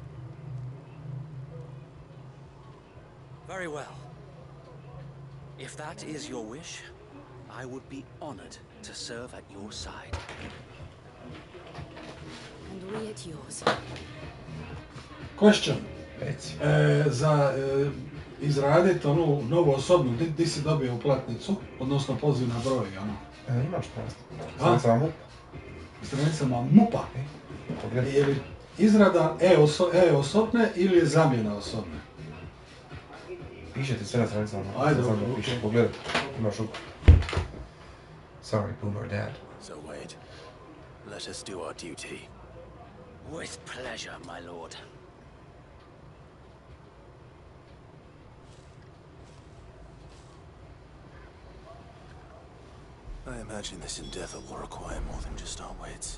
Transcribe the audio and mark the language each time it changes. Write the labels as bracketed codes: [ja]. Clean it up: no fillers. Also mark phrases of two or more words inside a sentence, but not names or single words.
[en] Very well. If that is your wish, I would be honored to serve at your side. And we at yours. Question. [hr] Za izraditi onu novu osobnu, di si dobio uplatnicu, odnosno poziv na broj, ono? Imaš prosto. Stranica MUP. Stranicama MUP-a. Je li izrada e-osobne ili je zamjena osobne? Piše ti sve na stranicama. Ajde, piše, pogledaj. Imaš up. [en] Sorry, Boomer Dad. So wait. Let us do our duty. With pleasure, my lord. I imagine this endeavor will require more than just our wits.